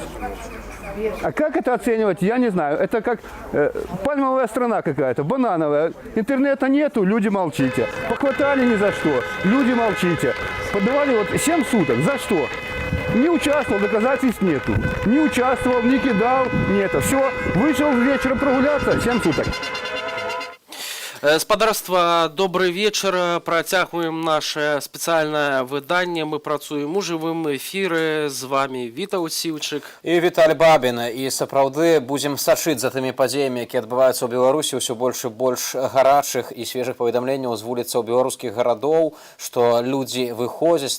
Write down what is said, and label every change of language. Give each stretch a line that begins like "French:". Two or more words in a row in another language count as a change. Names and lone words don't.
Russian: А как это оценивать, я не знаю. Это как пальмовая страна какая-то, банановая. Интернета нету, люди молчите. Похватали ни за что, люди молчите. Подавали вот 7 суток, за что? Не участвовал, доказательств нету. Не участвовал, не кидал, нет. Все, вышел вечером прогуляться, 7 суток. Спадарства, добрый вечер.
Belarusian: Працягваем наше спецыяльнае выданне. Мы працуем у жывым эфіры. З вами Вітаў Сіўчык і Віталь Бабін. І сапраўды будзем сачыць за тымі падзеямі, якія адбываюцца ў Беларусі, ўсё больш і больш гарачых і свежых паведамленняў з вуліцаў беларускіх гарадоў, што людзі выходзяць.